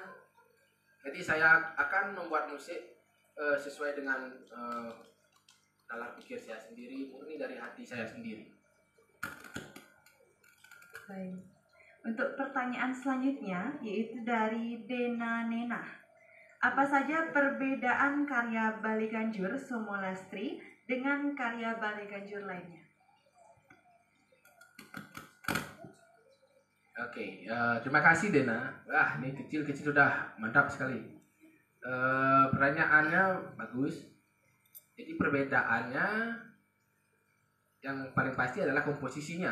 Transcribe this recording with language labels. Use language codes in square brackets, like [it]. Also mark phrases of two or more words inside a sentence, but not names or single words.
[id] Jadi saya akan membuat musik sesuai dengan nalar pikir saya sendiri, murni dari hati saya sendiri. Baik. Untuk pertanyaan selanjutnya yaitu dari Dena Nena. Apa saja perbedaan karya Bali Ganjur Somo Lastri dengan karya Bali Ganjur lainnya? Oke, terima kasih Dena. Wah, ini kecil-kecil sudah mantap sekali. Pertanyaannya bagus. Jadi perbedaannya yang paling pasti adalah komposisinya.